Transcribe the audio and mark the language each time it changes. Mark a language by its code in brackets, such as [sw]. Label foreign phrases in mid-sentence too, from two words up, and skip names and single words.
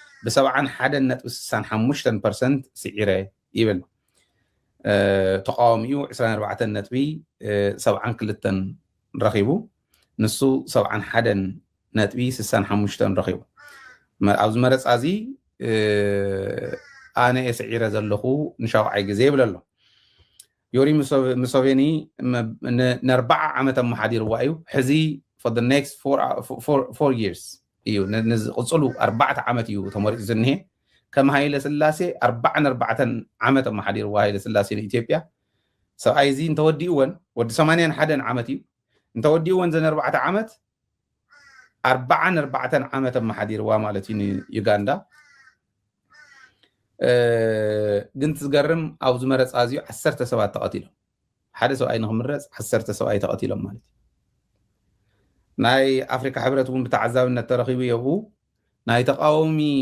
[ti] ብ71.65% ስዒረ ይብል ተቃዋሚኡ 24.72 ረኺቡ ንሱ 71.65 ረኺቡ ኣብዚ መረፃ እዚ ኣነ ስዒረ ዘለኹ ን7 ግዜ ይብል ኣሎ ዮሪ ሙሴቬኒ ን4 ዓመት ኣመሓዲርዋ እዩ ሕዚ [en] for the next 4 years [ti] እዩ ንዝቕፅሉ 4 ዓመት እዩ ተመሪፁ ዝኒሄ ከም ሃይለ ስላሴ 44 ዓመት ኣመሓዲርዋ ሃይለ ስላሴ ንኢትዮጵያ ሰብኣይ እዚ እንተወዲእዎን ወዲ 81 ዓመት እዩ እንተወዲእዎን ዘን 4 ዓመት 44 ዓመት ኣመሓዲርዋ ማለት እዩ ንዩጋንዳ ግን ትዝገርም ኣብዚ መረፃ እዚኡ 10 ሰባት ተቐቲሎም ሓደ ሰብኣይ ንክምረፅ 10 ሰብኣይ ተቐቲሎም ማለት እዩ ናይ ኣፍሪካ ሕብረት እውን ብተዓዛብነት ተረኺቡ የብኡ ናይ ተቃዋሚ